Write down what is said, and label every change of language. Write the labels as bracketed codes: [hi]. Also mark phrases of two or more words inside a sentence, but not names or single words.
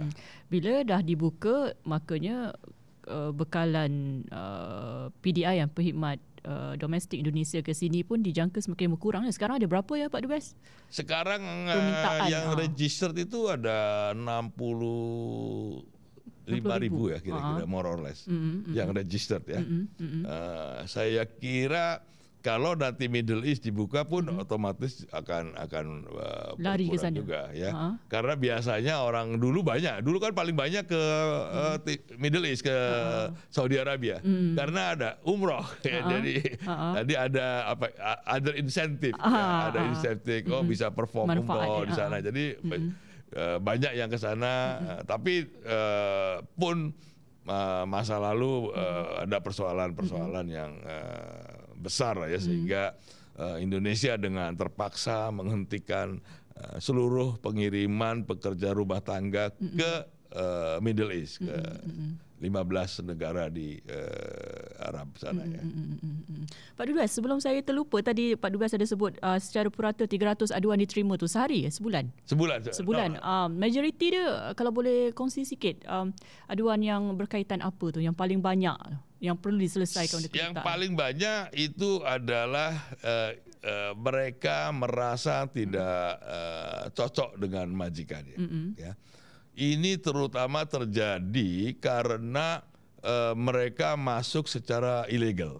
[ms] Bila dah dibuka, makanya bekalan PDI yang perkhidmat domestik Indonesia ke sini pun dijangka semakin berkurang. Sekarang ada berapa ya Pak Dubes? [id] Sekarang yang registered itu ada 65,000 ya kira-kira, [en] more or less, [id] yang registered ya. Saya kira kalau nanti Middle East dibuka pun otomatis akan lari ke sana juga ya. Karena biasanya orang dulu kan paling banyak ke Middle East, ke Saudi Arabia karena ada umroh ya. Jadi ada [en] other incentive [id] ya, ada insentif bisa perform umroh di sana. Jadi banyak yang ke sana, tapi pun masa lalu ada persoalan-persoalan yang besar ya, sehingga Indonesia dengan terpaksa menghentikan seluruh pengiriman pekerja rumah tangga ke Middle East, ke 15 negara di Arab sana ya. [ms] Pak Dubes, sebelum saya terlupa tadi Pak Dubes ada sebut secara purata 300 aduan diterima tu sehari ya, sebulan? Sebulan. Majoriti dia kalau boleh kongsi sikit aduan yang berkaitan apa tu yang paling banyak yang perlu diselesaikan oleh [id] Yang paling banyak itu adalah mereka merasa tidak cocok dengan majikannya. Ya. Ini terutama terjadi karena mereka masuk secara ilegal.